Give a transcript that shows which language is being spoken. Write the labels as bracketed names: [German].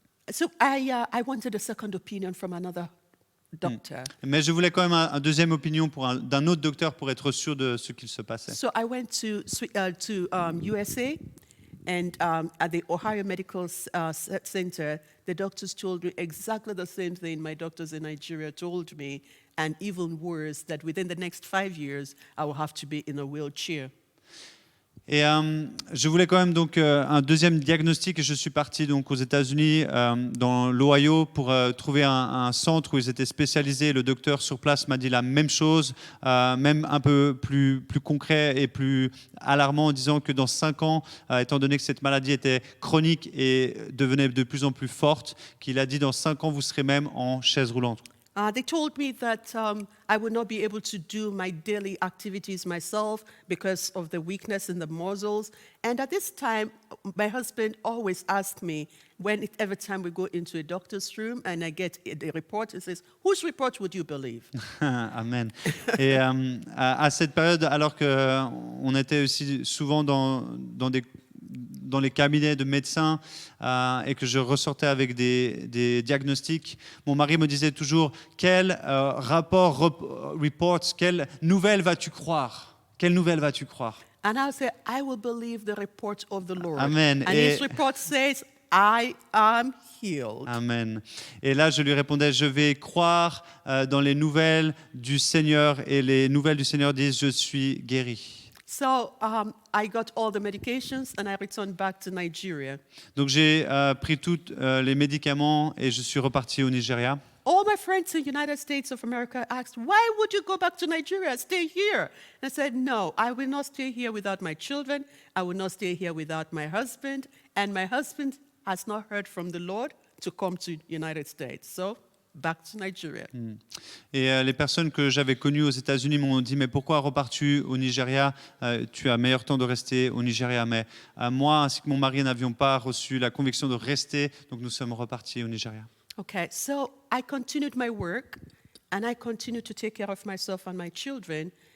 [English] So I wanted a second opinion from another doctor. [French] Mais je voulais quand même une deuxième opinion d'un autre docteur pour être sûr de ce qu'il se passait. [English] So I went to USA, and at the Ohio Medical Center, the doctors told me exactly the same thing my doctors in Nigeria told me, and even worse, that within the next 5 years, I will have to be in a wheelchair. [French] Et je voulais quand même donc un deuxième diagnostic, et je suis parti donc aux États-Unis, dans l'Ohio, pour trouver un centre où ils étaient spécialisés. Le docteur sur place m'a dit la même chose, même un peu plus concret et plus alarmant, en disant que dans 5 ans, étant donné que cette maladie était chronique et devenait de plus en plus forte, qu'il a dit dans 5 ans, vous serez même en chaise roulante. [English] They told me that I would not be able to do my daily activities myself because of the weakness in the muscles. And at this time, my husband always asked me, every time we go into a doctor's room and I get the report, he says, whose report would you believe? Amen. [French] Et à cette période, alors qu'on était aussi souvent dans les cabinets de médecins et que je ressortais avec des diagnostics, mon mari me disait toujours, quel report, quelle nouvelle vas-tu croire? Quelle nouvelle vas-tu croire? [English] And I said, I will believe the report of the Lord. Amen. And his report says, I am healed. Amen. [French] Et là, je lui répondais, je vais croire dans les nouvelles du Seigneur, et les nouvelles du Seigneur disent, je suis guéri. [English] So I got all the medications and I returned back to Nigeria. [French] Donc j'ai pris tous les médicaments et je suis reparti au Nigeria. [English] All my friends in the United States of America asked, why would you go back to Nigeria? Stay here. And I said, no, I will not stay here without my children. I will not stay here without my husband. And my husband has not heard from the Lord to come to the United States. So back to Nigeria. [French] Et les personnes que j'avais connues aux États-Unis m'ont dit mais pourquoi repars-tu au Nigeria? Tu as meilleur temps de rester au Nigeria. Mais moi ainsi que mon mari n'avions pas reçu la conviction de rester, donc nous sommes repartis au Nigeria. [English] Okay, so I continued my work and I continued to take care of myself and my children.